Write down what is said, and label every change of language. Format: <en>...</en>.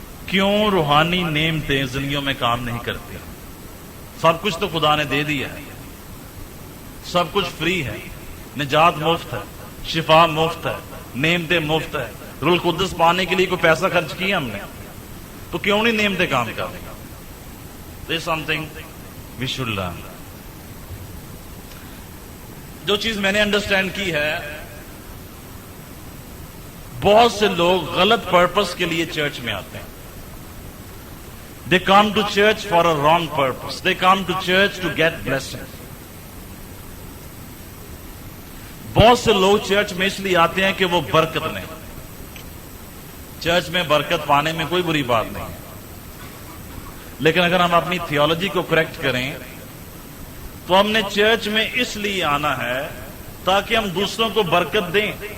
<hi>क्यों रूहानी नेमतें जिंदगियों में काम नहीं करती? सब कुछ तो खुदा ने दे दिया है, सब कुछ फ्री है। निजात मुफ्त है, शिफा मुफ्त है, नेमतें मुफ्त है। रूह कुद्दस पाने के लिए कोई पैसा खर्च किया हमने, तो क्यों नहीं नेमतें काम कर रही?</hi> <en>There's something we should learn.</en> <hi>जो चीज मैंने अंडरस्टैंड की है, बहुत से लोग गलत पर्पस के लिए चर्च में आते हैं।</hi> <en>They come to church for a wrong purpose. They come to church to get blessing.</en> <hi>बहुत से लोग चर्च में इसलिए आते हैं कि वो बरकत लें। चर्च में बरकत पाने में कोई बुरी बात नहीं है, लेकिन अगर हम अपनी थियोलॉजी को करेक्ट करें तो हमने चर्च में इसलिए आना है ताकि हम दूसरों को बरकत दें।</hi>